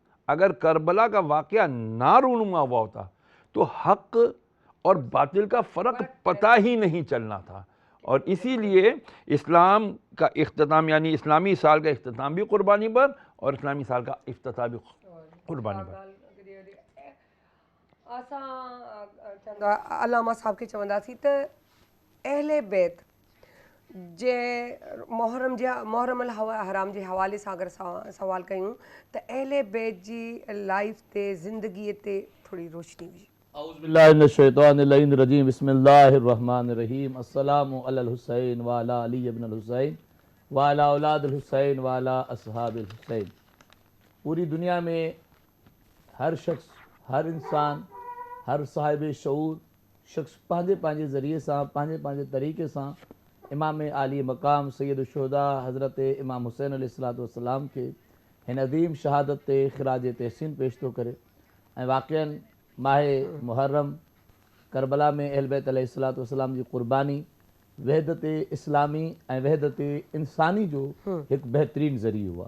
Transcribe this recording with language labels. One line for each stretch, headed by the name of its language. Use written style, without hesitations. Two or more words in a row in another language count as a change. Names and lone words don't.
Urdu: اگر کربلا کا واقعہ نہ رونما ہوا ہوتا تو حق اور باطل کا فرق پتہ ہی نہیں چلنا تھا، اور اسی لیے اسلام کا اختتام یعنی اسلامی سال کا اختتام بھی قربانی پر اور اسلامی سال کا افتتاح بھی قربانی پر.
Sindhi: असां अलामा साहब खे चवंदासीं त अहले बैत जे मुहर्रम अल हराम जे हवाले सां अगरि सवाल कयूं त अहले बैत जी लाइफ ते ज़िंदगीअ ते थोरी रोशनी विझी।
Arabic: أعوذ بالله من الشيطان الرجيم، بسم الله الرحمن الرحيم. السلام على الحسين وعلى علي بن الحسين وعلى أولاد الحسين وعلى أصحاب الحسين.
Sindhi: पूरी दुनिया में हर शख्स, हर इंसान, हर साहिब शऊर शख्स पंहिंजे पंहिंजे ज़रिए सां, पंहिंजे पंहिंजे तरीक़े सां इमाम आली मक़ाम सैयदुश्शुहदा हज़रत इमाम हुसैन अलैहिस्सलाम के हिन अज़ीम शहादत ते ख़िराज तहसीन पेश थो करे। ऐं वाक़िअन माहे मुहर्रम करबला में अहल बैत अलैहिस्सलाम जी क़ुरबानी वहदत इस्लामी ऐं वहदत इंसानी जो हिकु बहितरीनु ज़रियो आहे।